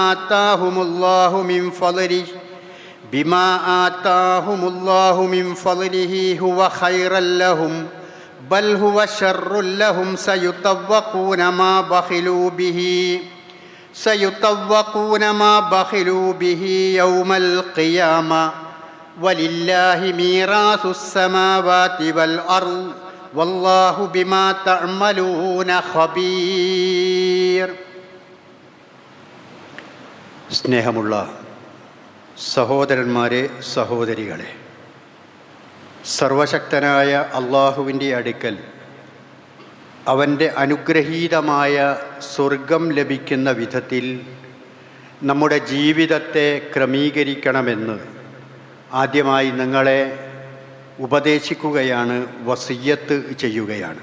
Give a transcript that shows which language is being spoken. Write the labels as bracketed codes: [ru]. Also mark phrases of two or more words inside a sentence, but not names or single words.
[ar] آتاهم الله من فضله هو خيرا لهم بل هو شر لهم سيطوقون ما بخلوا به يوم القيامة ولله ميراث السماوات والأرض والله بما تعملون خبير. [ml] സ്നേഹമുള്ള സഹോദരന്മാരെ, സഹോദരികളെ, സർവശക്തനായ അള്ളാഹുവിൻ്റെ അടുക്കൽ അവൻ്റെ അനുഗ്രഹീതമായ സ്വർഗം ലഭിക്കുന്ന വിധത്തിൽ നമ്മുടെ ജീവിതത്തെ ക്രമീകരിക്കണമെന്ന് ആദ്യമായി നിങ്ങളെ ഉപദേശിക്കുകയാണ്, വസിയ്യത്ത് ചെയ്യുകയാണ്.